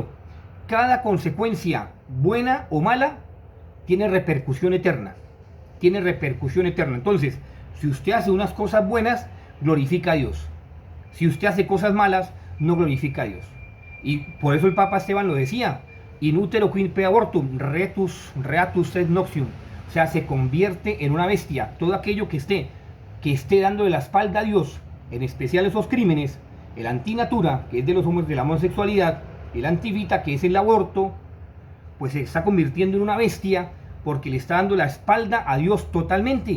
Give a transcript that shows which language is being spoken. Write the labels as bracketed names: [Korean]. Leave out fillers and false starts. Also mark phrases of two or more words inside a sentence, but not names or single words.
[Spanish] Cada consecuencia, buena o mala, tiene repercusión eterna. Tiene repercusión eterna. Entonces, si usted hace unas cosas buenas, glorifica a Dios. Si usted hace cosas malas, no glorifica a Dios. Y por eso el Papa Esteban lo decía: [Latin] in utero quinpe abortum, reatus est noxium. [Spanish] O sea, se convierte en una bestia. Todo aquello que esté dándole la espalda a Dios, en especial esos crímenes, el antinatura, que es de los hombres de la homosexualidad, el antivita, que es el aborto, pues se está convirtiendo en una bestia porque le está dando la espalda a Dios totalmente.